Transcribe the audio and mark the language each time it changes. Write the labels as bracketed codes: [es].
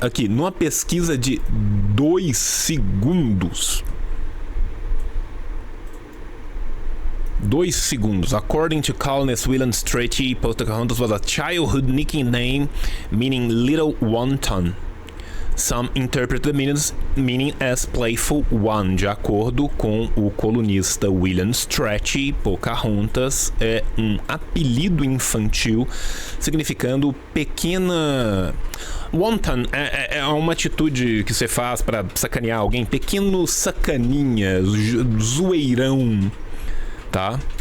[pt] Aqui, numa pesquisa de 2 segundos. 2 segundos. [en] According to columnist William Strachey, Pocahontas was a childhood nickname meaning little wanton. Some interpret the meaning as playful one. [pt] De acordo com o colunista William Strachey, Pocahontas é um apelido infantil significando pequena. Wanton é uma atitude que você faz pra sacanear alguém, pequeno sacaninha, zoeirão, tá?